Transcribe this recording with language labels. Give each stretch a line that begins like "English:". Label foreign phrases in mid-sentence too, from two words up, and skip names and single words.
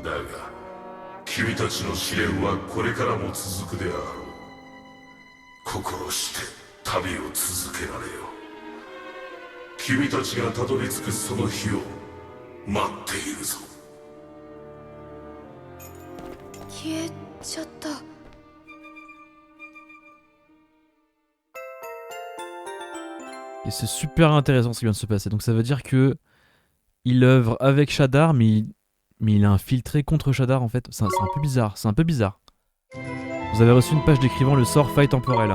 Japanese: だが君たちの試練はこれからも続くであろう。心して旅を続けられよ。君たちがたどり着くその日を待っているぞ。消えちゃった。
French: Et c'est super intéressant ce qui vient de se passer. Donc ça veut dire que il œuvre avec Shadar, mais il est infiltré contre Shadar en fait. C'est un peu bizarre. C'est un peu bizarre. Vous avez reçu une page décrivant le sort faille temporelle.